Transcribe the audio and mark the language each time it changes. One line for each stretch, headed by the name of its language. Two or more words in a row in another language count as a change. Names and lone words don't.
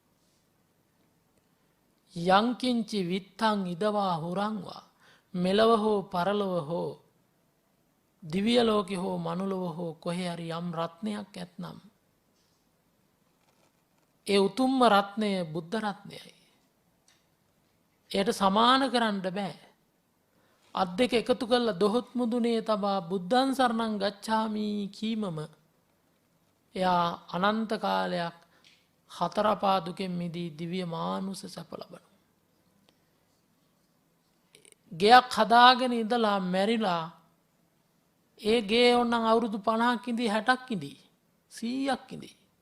Pali: යංකින්චි විත්තං ඉදවා හුරංවා
Sinhala: මෙලව හෝ පරලොව හෝ දිව්‍ය ලෝකේ හෝ මනුලොව හෝ කොහේ හරි යම් රත්නයක් ඇතනම් ඒ උතුම්ම රත්නය බුද්ධ රත්නයයි. එයට සමාන කරන්න බෑ. අත් දෙක එකතු කරලා දොහොත් මුදුනේ තබා
Pali: බුද්ධං සරණං ගච්ඡාමි
Sinhala: කීමම එයා අනන්ත කාලයක් හතර පා දුකෙන් මිදී දිව්‍ය මානුෂ සැප ලබනවා. ගෙයක් හදාගෙන ඉඳලා මැරිලා ඒ ගේ ඕනනම් අවුරුදු 50ක් ඉඳී 60ක් ඉඳී 100ක් ඉඳී.